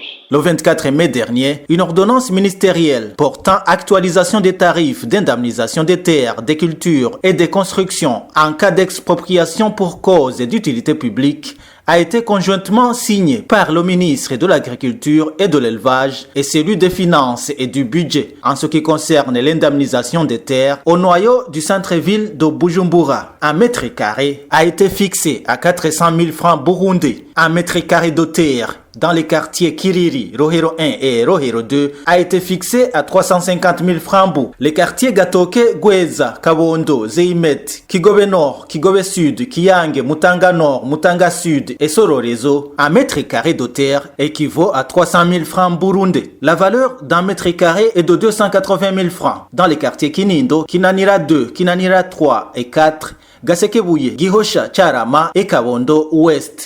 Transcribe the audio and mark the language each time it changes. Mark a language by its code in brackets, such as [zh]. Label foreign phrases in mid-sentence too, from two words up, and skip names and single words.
[fr] Le 24 mai dernier, une ordonnance ministérielle portant actualisation des tarifs d'indemnisation des terres, des cultures et des constructions en cas d'expropriation pour cause d'utilité publique a été conjointement signée par le ministre de l'Agriculture et de l'Élevage et celui des Finances et du Budget en ce qui concerne l'indemnisation des terres au noyau du centre-ville de Bujumbura. Un mètre carré a été fixé à 400 000 francs burundais. Un mètre carré de terre dans les quartiers Kiriri, Rohero 1 et Rohero 2 a été fixé à 350 000 francs bou. Les quartiers Gatoke, Gweza, Kabondo, Zeimet, Kigobe Nord, Kigobe Sud, Kiyange, Mutanga Nord, Mutanga Sud et Sororezo, un mètre carré de terre équivaut à 300 000 francs burundais. La valeur d'un mètre carré est de 280 000 francs. Dans les quartiers Kinindo, Kinanira 2, Kinanira 3 et 4, Gasekebouye, Gihosha, Charama et Kabondo Ouest.